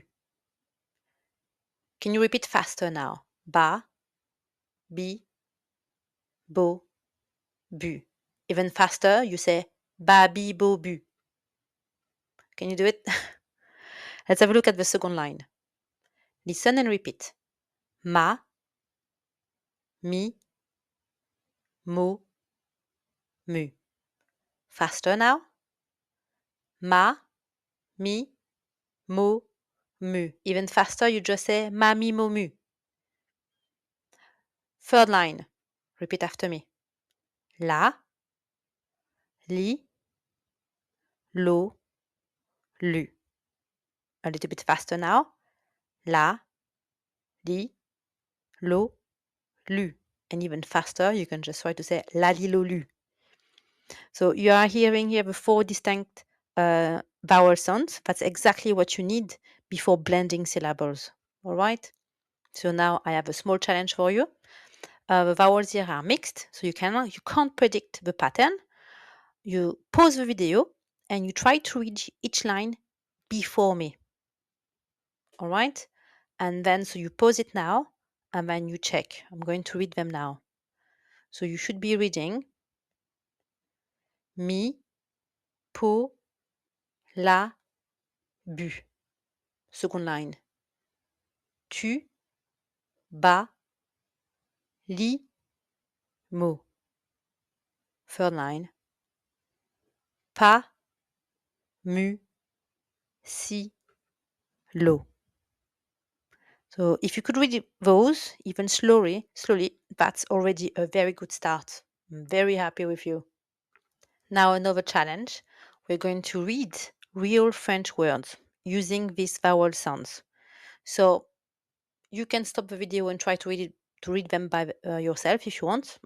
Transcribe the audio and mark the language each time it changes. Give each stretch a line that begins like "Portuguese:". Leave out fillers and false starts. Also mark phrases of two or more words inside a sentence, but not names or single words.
English: Can you repeat faster now?
French: Ba, bi, bo, bu.
English: Even faster, you say
French: ba, bi, bo, bu.
English: Can you do it? Let's have a look at the second line. Listen and repeat.
French: Ma, mi, mo, mu.
English: Faster now.
French: Ma, mi, mo, mu.
English: Even faster, you just say
French: ma, mi, mo, mu.
English: Third line. Repeat after me.
French: La, li, lo, lu.
English: A little bit faster now.
French: La, li, lo, lu.
English: And even faster, you can just try to say
French: la, li, lo, lu.
English: So you are hearing here the 4 distinct vowel sounds. That's exactly what you need before blending syllables. All right? So now I have a small challenge for you. The vowels here are mixed, so you can't predict the pattern. You pause the video and you try to read each line before me. All right? And then, so you pause it now and then you check. I'm going to read them now. So you should be reading
French: mi, po, la, bu.
English: Second line.
French: Tu, ba, li, mo.
English: Third line.
French: Pa, mu, si, lo.
English: So if you could read those even slowly, that's already a very good start. I'm very happy with you. Now another challenge. We're going to read real French words using these vowel sounds. So you can stop the video and try to read them by yourself if you want.